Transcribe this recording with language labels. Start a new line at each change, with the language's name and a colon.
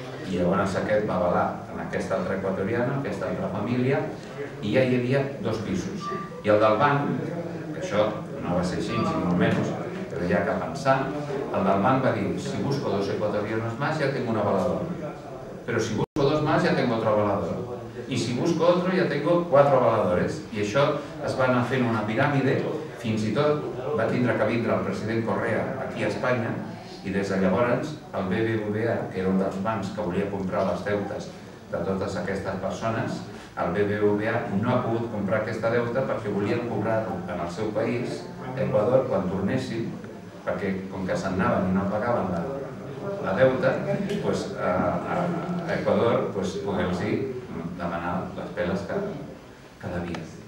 Catalan: I llavors aquest va avalar en aquesta altra equatoriana, aquesta altra família, i ja hi havia 2 pisos. I el del banc, que això no va ser així, ni molt menys, però ja que pensar, el del banc va dir,
Spanish: si busco 2 ecuatorianos más ya tengo un avalador. Pero si busco 2 más ya tengo otro avalador. Y si busco otro ya tengo 4 avaladores.
Catalan: I això es va anar fent una piràmide, fins i tot va tindre que vindre el president Correa aquí a Espanya i des de llavors el BBVA, que era un dels bancs que volia comprar les deutes de totes aquestes persones, el BBVA no ha pogut comprar aquesta deuta perquè volien cobrar-ho en el seu país, Equador, quan tornessin, perquè com que se'n anaven i no pagaven la deuta, a Equador poder-los demanar les peles que devien.